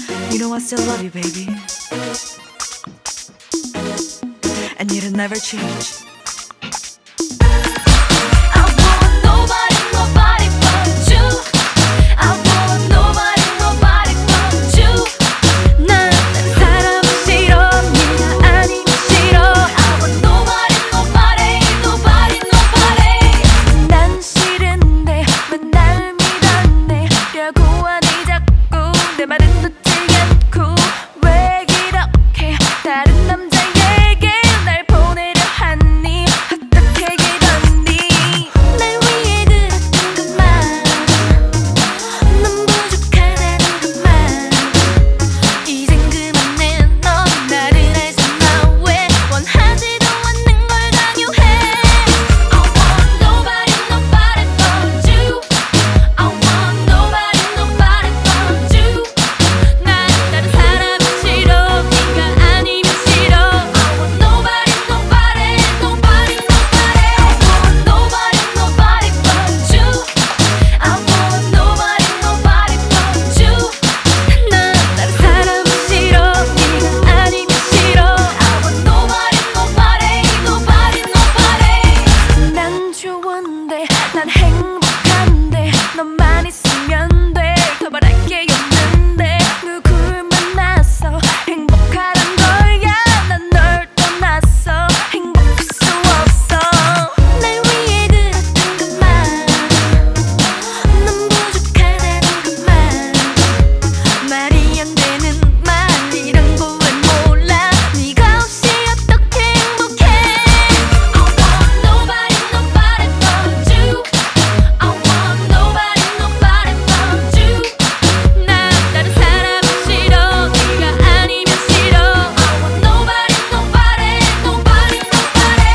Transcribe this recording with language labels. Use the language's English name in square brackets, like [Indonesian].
[English] You know I still love you, baby. And it'll never change. I want nobody, nobody but you. I want nobody, nobody but you. [Korean] 난 다른 사람은 싫어, 네가 아니면 싫어. [English] I want nobody, nobody, nobody, nobody. [Korean] 난 싫은데 왜 날 믿었네. 결국 아니 자꾸 내 말은 듣지 않고 왜 이렇게 다른 남자에게 날 보내려 하니. 어떻게 이러니. 날 위해 그랬던 것만 넌 부족하다는 것만. 이젠 그만해. 넌 나를 알잖아. 왜 원하지도 않는 걸 강요해. [English] I want nobody, nobody but you. I want nobody, nobody but you. [Korean] 난 다른 사람이 싫어. 네가 아니면 싫어. [English] I want nobody, nobody, nobody, nobody. I want nobody, nobody but you. I want nobody, nobody but you. [Korean] 난 다른 사람이 싫어. 네가 아니면 싫어. [English] I want nobody, nobody, nobody, nobody. [Korean] 난 좋은데 난 행복한데 너만 있으면 돼. 더 바랄 게 없는데 누굴 만나서 행복하란 거야. 난 널 떠나서 행복할 수 없어. 날 위해 그랬던 것만 넌 부족하다는 것만. 말이 안 되는 말 이런 거 왜 몰라. 네가 없이 어떻게 행복해. [English] I want nobody, nobody but you. I want nobody, nobody but you. [Korean] 난 다른 사람은 싫어. 네가 아니면 싫어. [English] I want nobody, nobody, nobody, nobody.